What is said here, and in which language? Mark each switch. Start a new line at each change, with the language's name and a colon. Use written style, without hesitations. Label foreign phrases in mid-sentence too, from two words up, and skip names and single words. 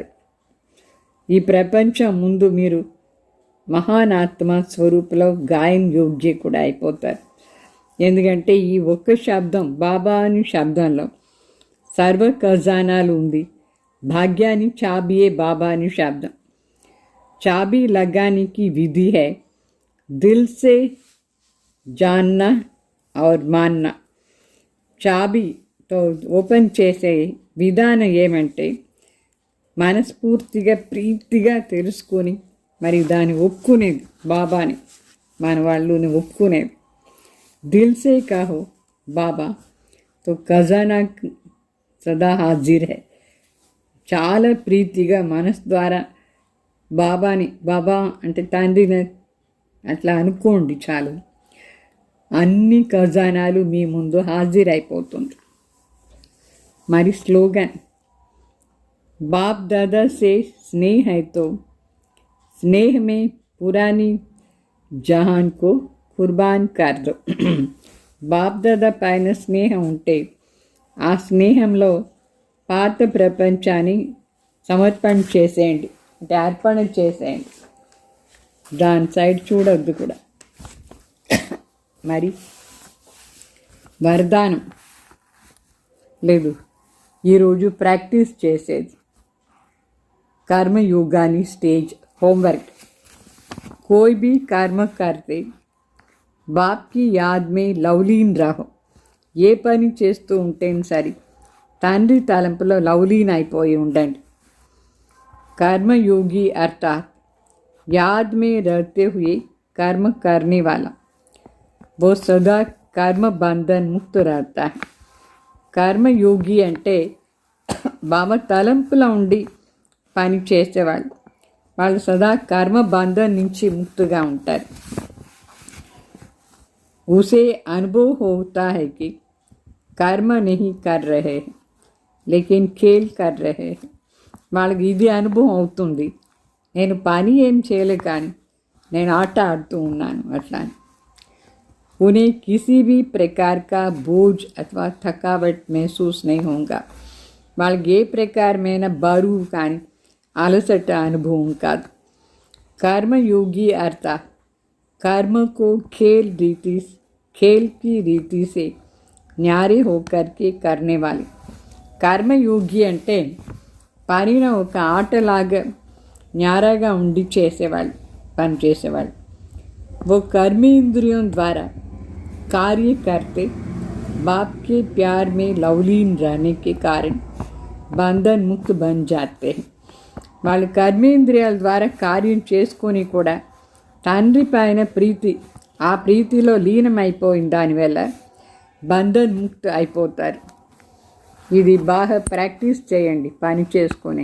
Telugu: ఈ ప్రపంచం ముందు మీరు మహాన్ ఆత్మ స్వరూపంలో గాయన యోగ్య కూడా అయిపోతారు. ఎందుకంటే ఈ ఒక్క శబ్దం బాబా అని శబ్దంలో సర్వ ఖజానాలు ఉంది. భాగ్యాన్ని చాబీయే బాబా అని శబ్దం.
Hindi: చాబీ लगाने की विधि है दिल से जानना और मानना.
Telugu: చాబీతో ఓపెన్ చేసే విధానం ఏమంటే మనస్ఫూర్తిగా ప్రీతిగా తెలుసుకొని మరి దాన్ని ఒప్పుకునేది, బాబాని మన వాళ్ళని ఒప్పుకునేది.
Hindi: दिल से कहो बाबा तो खज़ाना सदा हाज़िर है.
Telugu: చాలా ప్రీతిగా మనసు ద్వారా బాబాని, బాబా అంటే తండ్రిని అట్లా అనుకోండి చాలు, అన్ని ఖజానాలు మీ ముందు హాజరైపోతుంది. మరి స్లోగన్
Hindi: बाप दादा से स्नेह है तो स्नेह में पुरानी जहान को कुर्बान कर दो.
Telugu: బాప్ దాదా పైన స్నేహం ఉంటే ఆ స్నేహంలో పాత ప్రపంచాన్ని సమర్పణ చేసేయండి, అంటే అర్పణ చేసేయండి, దాని సైడ్ చూడొద్దు కూడా. మరి వరదానం లేదు, ఈరోజు ప్రాక్టీస్ చేసేది कर्मयोगानी
English: stage homework.
Hindi: कोई भी कर्म करते बाप की याद में लवलीन रहो.
Telugu: ఏ పని చేస్తూ ఉంటే సరి తండ్రి తలంపులో లవలీన్ అయిపోయి ఉండండి.
Hindi: कर्मयोगी अर्थात याद में रहते हुए कर्म करने वाला, वो सदा कर्म बंधन मुक्त रहता है.
Telugu: कर्मयोगी అంటే బాబా తలంపులో ఉండి పని చేసేవాళ్ళు, వాళ్ళు సదా కర్మ బంధం నుంచి ముక్తిగా ఉంటారు.
Hindi: उसे अनुभव होता है कि कर्म नहीं कर रहे हैं लेकिन खेल कर रहे हैं.
Telugu: వాళ్ళకి ఇది అనుభవం అవుతుంది, నేను పని ఏం చేయలే కానీ నేను ఆట ఆడుతూ ఉన్నాను అట్లా.
Hindi: उन्हें किसी भी प्रकार का बोझ अथवा थकावट महसूस नहीं होगा.
Telugu: వాళ్ళకి ఏ ప్రకారమైన బరువు కానీ అలసట అనుభవం కాదు.
Hindi: कर्मयोगी अर्थात कर्म को खेल की रीति से न्यारे होकर के करने वाले.
Telugu: कर्मयोगी అంటే పనిన ఒక ఆటలాగా న్యారగా ఉండి చేసేవాళ్ళు, పని చేసేవాళ్ళు.
Hindi: वो कर्मेंद्रियों द्वारा कार्य करते बाप के प्यार में लवलीन रहने के कारण बंधन मुक्त बन जाते हैं.
Telugu: వాళ్ళు కర్మేంద్రియాల ద్వారా కార్యం చేసుకొని కూడా తండ్రి పైన ప్రీతి, ఆ ప్రీతిలో లీనమైపోయిన దానివల్ల
Hindi: बंधन मुक्त
Telugu: అయిపోతారు. ఇది బాగా ప్రాక్టీస్ చేయండి పని చేసుకొని.